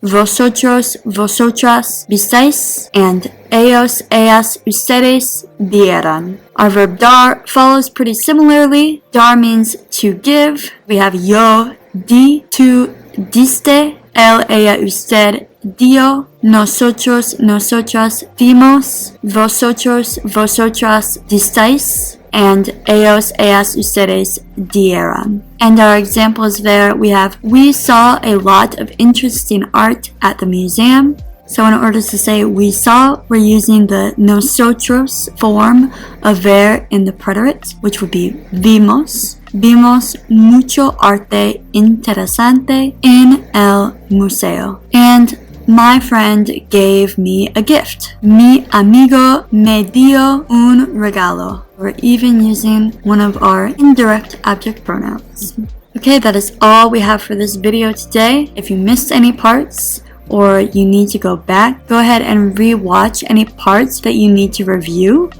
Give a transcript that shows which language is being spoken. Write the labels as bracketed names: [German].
[Spanish] Vosotros, vosotras, visteis. And ellos, ellas, ustedes, dieron. [English] Our verb dar follows pretty similarly. Dar means to give. We have yo, di, tú, diste. [Spanish] Él, ella, usted, dio. Nosotros, nosotras, dimos. Vosotros, vosotras, disteis. And ellos, ellas, ustedes, dieron. [English] And our examples there, we have, we saw a lot of interesting art at the museum. So in order to say we saw, we're using the nosotros form of ver in the preterite, which would be vimos. [Spanish] Vimos mucho arte interesante en el museo. [English] And my friend gave me a gift. [Spanish] Mi amigo me dio un regalo. [English] We're even using one of our indirect object pronouns. Okay, that is all we have for this video today. If you missed any parts, or you need to go back, go ahead and re-watch any parts that you need to review.